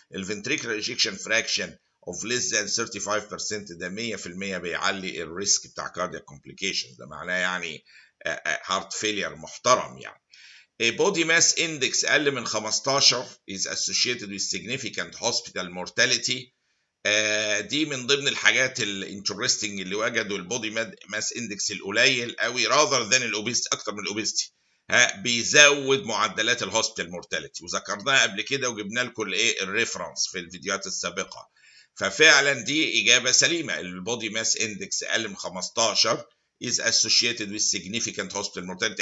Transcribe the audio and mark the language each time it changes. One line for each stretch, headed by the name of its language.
Arabic: الفنتريكولار
English: ejection fraction of less than 35%
Arabic: ده 100% بيعلي الريسك بتاع
English: cardiac complication،
Arabic: ده معناه يعني
English: heart failure
Arabic: محترم يعني.
English: A body mass index
Arabic: أقل من 15
English: is associated with significant hospital mortality.
Arabic: دي من ضمن الحاجات الانترستنج اللي وجدوا البودي ماس اندكس القليل قوي
English: rather than
Arabic: الاوبيستي، اكتر من الاوبيستي بيزود معدلات الهوسبيتال مورتاليتي، وذكرناها قبل كده وجبنا لكم الايه الريفرنس في الفيديوهات السابقه. ففعلا دي اجابه سليمه، البودي ماس اندكس اقل من 15
English: is associated with significant hospital mortality.